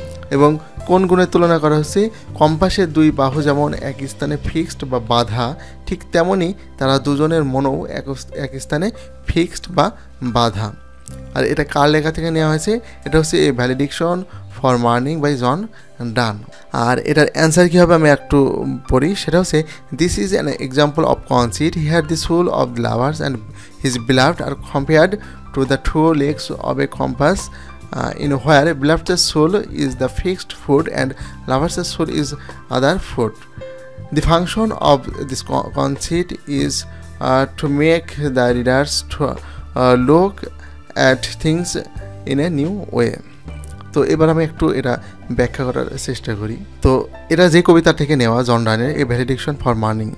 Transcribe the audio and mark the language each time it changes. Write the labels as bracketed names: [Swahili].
[Bangla] এবং কোন গুণের তুলনা করা হচ্ছে? কম্পাসের দুই বাহু যেমন এক স্থানে ফিক্সড বা বাঁধা, ঠিক তেমনই তারা দুজনের মনও এক স্থানে ফিক্সড বা বাঁধা। আর এটা কার লেখা থেকে নেওয়া হয়েছে? এটা হচ্ছে এ ভ্যালিডিকশন ফর মার্নিং বাই জন ডান। আর এটার অ্যান্সার কী হবে আমি একটু পড়ি। সেটা হচ্ছে [English] This is an example of conceit. Here the soul of the lover's and his beloved are compared to the two legs of a compass, in where beloved's soul is the fixed foot and lover's soul is other foot. The function of this conceit is to make the readers to look at things in a new way. [Bangla] তো এবার আমি একটু এটা ব্যাখ্যা করার চেষ্টা করি। তো এটা যে কবিতা থেকে নেওয়া, জন ডানের এ ভ্যালিডিকশন ফর মার্নিং।